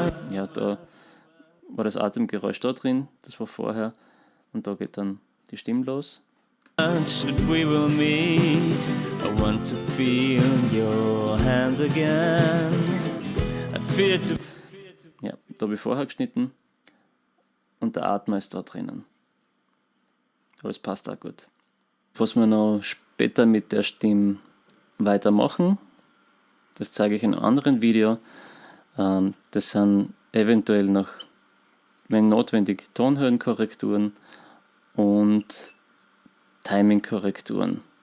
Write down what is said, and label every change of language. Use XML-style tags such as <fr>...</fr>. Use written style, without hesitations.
<de>Ja, da war das Atemgeräusch da drin, das war vorher, und da geht dann die Stimme los.</de> <en>We will meet. I want to feel your hand again. I feel to.</en> <de>Ja, da habe ich vorher geschnitten und der Atmer ist da drinnen. Aber es passt auch gut. Was wir noch später mit der Stimme weitermachen, das zeige ich in einem anderen Video. Das sind eventuell noch, wenn notwendig, Tonhöhenkorrekturen und Timing-Korrekturen.</de>